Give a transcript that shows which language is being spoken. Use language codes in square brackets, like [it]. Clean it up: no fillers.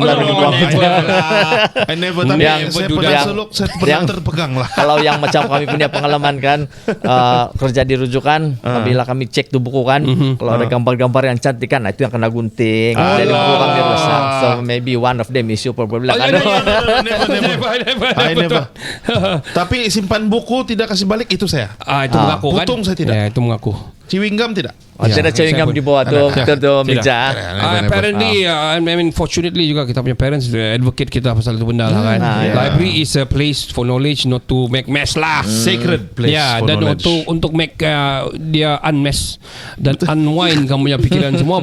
[en] I never [ms] saya terpegang lah. Kalau yang macam kami punya pengalaman kan, kerja di rujukan, bila kami cek tuh buku kan, kalau ada gambar-gambar yang cantik kan, itu yang kena gunting, jadi buku kami rusak. [en] So maybe one of them is you probably kan. I never. [ms] Tapi simpan buku tidak kasih balik itu saya. Itu mengaku kan? Putung saya tidak. Itu mengaku. Chewing gum tidak? Ada chewing gum di bawah tu meja. [en] Apparently, I mean, fortunately [ms] juga kita punya parents advocate kita pasal itu benda lah kan. [en] Library is a place for knowledge, not to make mess lah. Sacred place for [ms] dan [en] knowledge. [ms] untuk make dia unmess dan unwind kamu punya pikiran semua.